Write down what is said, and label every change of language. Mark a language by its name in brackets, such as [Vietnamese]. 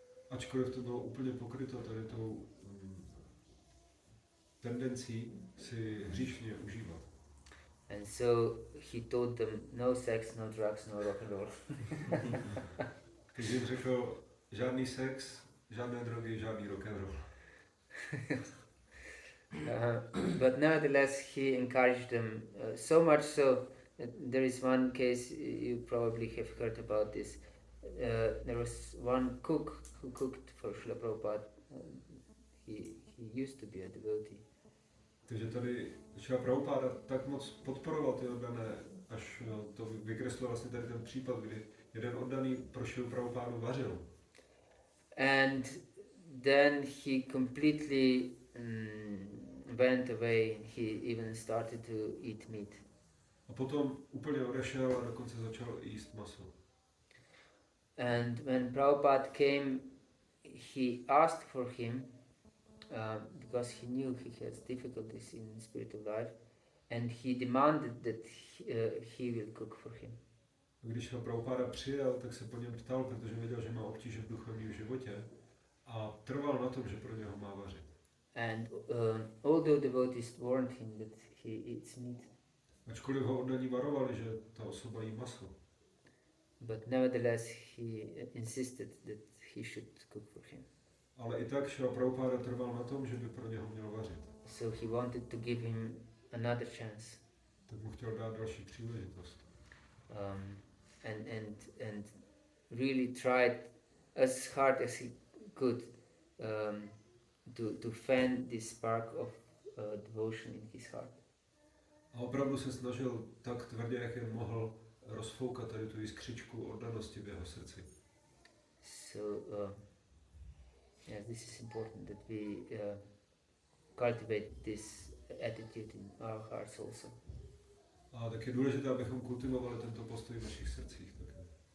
[Czech] Ačkoliv to bylo úplně pokryto tady tou tendencí si hříšně užívat. [English] And so he told them no sex, no drugs, no rock and roll. [Czech] Takže jim řekl žádný sex, žádné drogy, žádný rock and roll. [English] But nevertheless he encouraged them so much so that there is one case you probably have heard about this. there was one cook who cooked for Srila Prabhupada. He used to be a devotee. [Czech] Takže tady Srila Prabhupada tak moc podporoval ty oddané, až to vykreslil vlastně tady ten případ, kdy jeden oddaný pro Srilu Prabhupádu vařil. [English] And then he completely went away. He even started to eat meat. [Czech] A potom úplně odešel a dokonce začal jíst maso. [English] And when Prabhupada came, he asked for him, because he knew he has difficulties in spiritual life, and he demanded that he will cook for him. [Czech] Když ho Prabhupada přijel, tak se po něm ptal, protože věděl, že má obtíže v duchovním životě a trval na tom, že pro něho má vařit. [English] And although devotees warned him that he eats meat, [Czech] Ačkoliv ho oddaní varovali, že ta osoba jí maso, [English] but nevertheless he insisted that he should cook for him. [Czech] ale i tak Srila Prabhupada trval na tom, že by pro něho měl vařit. [English] So he wanted to give him another chance. [Czech] Tak mu chtěl dát další příležitost. [English] And really tried as hard as he could to fan this spark of devotion in his heart. [Czech] A opravdu se snažil tak tvrdě, jak jen mohl, rozfoukat tady tu jiskřičku oddanosti v jeho srdci. [English] So yes, this is important that we cultivate this attitude in our hearts also. [Czech] A tak je důležité, abychom kultivovali tento postoj v našich srdcích také.